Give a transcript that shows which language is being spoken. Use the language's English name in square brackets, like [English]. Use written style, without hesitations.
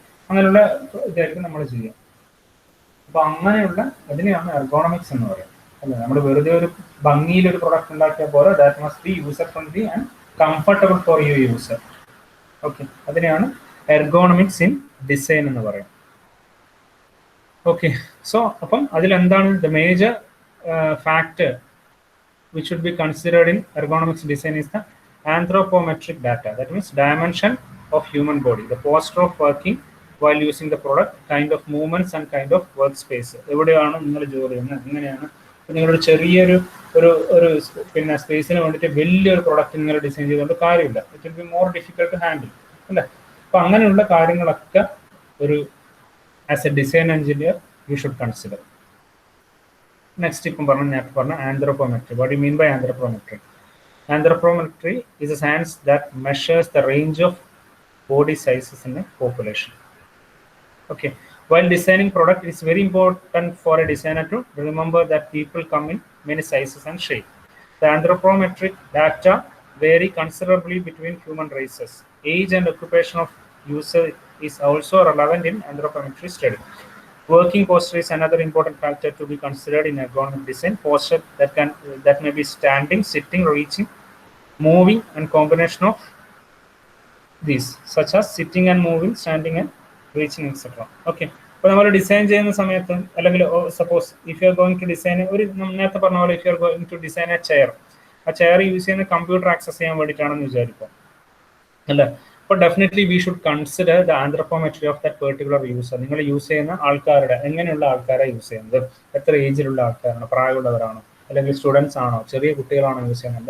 [Malayalam] അങ്ങനെയുള്ള ഇതായിരിക്കും നമ്മൾ ചെയ്യുക. അപ്പൊ അങ്ങനെയുള്ള അതിനെയാണ് എർഗോണമിക്സ് എന്ന് പറയുന്നത്, അല്ലെ. നമ്മൾ വെറുതെ ഒരു ഭംഗിയിൽ ഒരു പ്രൊഡക്റ്റ് ഉണ്ടാക്കിയാൽ പോലെ [English] That must be user friendly and comfortable for you user. [Malayalam] Okay, അതിനെയാണ് എർഗോണമിക്സ് ഇൻ ഡിസൈൻ എന്ന് പറയുന്നത്. [English] okay, so [Malayalam] അപ്പം അതിലെന്താണ് [English] The major factor which should be considered in ergonomics design is the anthropometric data. That means dimension of human body, the posture of working while using the product, kind of movements and kind of workspace. [Malayalam] എവിടെയാണ് നിങ്ങൾ ജോലി ചെയ്യുന്നത്, എങ്ങനെയാണ്. നിങ്ങളൊരു ചെറിയൊരു ഒരു പിന്നെ സ്പേസിന് വേണ്ടിയിട്ട് വലിയൊരു പ്രൊഡക്റ്റ് നിങ്ങൾ ഡിസൈൻ ചെയ്തുകൊണ്ട് കാര്യമില്ല. [English] it will be more difficult to handle, [Malayalam] അല്ലേ. അപ്പൊ അങ്ങനെയുള്ള കാര്യങ്ങളൊക്കെ ഒരു [English] As a design engineer you should consider. [Malayalam] Next ഇപ്പം നേരത്തെ പറഞ്ഞ anthropometry. [English] What you mean by anthropometry? Anthropometry is a science that measures the range of body sizes in a population. Okay, while designing product, it is very important for a designer to remember that people come in many sizes and shape. The anthropometric data vary considerably between human races. Age and occupation of user is also relevant in anthropometry study. Working posture is another important factor to be considered in ergonomic design. Posture that may be standing, sitting, reaching, moving, and combination of these, such as sitting and moving, standing and reaching, etc. Okay. [Malayalam] അപ്പോൾ നമ്മൾ design ചെയ്യുന്ന സമയത്ത്, അല്ലെങ്കിൽ [English] suppose if you are going to design [Malayalam] ഒരു നേരത്തെ പറഞ്ഞ പോലെ, [English] if you are going to design a chair, [Malayalam] ആ ചെയർ യൂസ് ചെയ്യുന്ന കമ്പ്യൂട്ടർ ആക്സസ് ചെയ്യാൻ വേണ്ടിയിട്ടാണെന്ന് വിചാരിക്കും, അല്ലേ. [English] അപ്പോൾ definitely we should consider the anthropometry of that particular user. [Malayalam] നിങ്ങൾ യൂസ് ചെയ്യുന്ന ആൾക്കാരുടെ എങ്ങനെയുള്ള ആൾക്കാരെ യൂസ് ചെയ്യുന്നത്, എത്ര ഏജിലുള്ള ആൾക്കാരാണോ, പ്രായമുള്ളവരാണോ, അല്ലെങ്കിൽ സ്റ്റുഡൻസ് ആണോ, ചെറിയ കുട്ടികളാണോ യൂസ് ചെയ്യുന്നത്.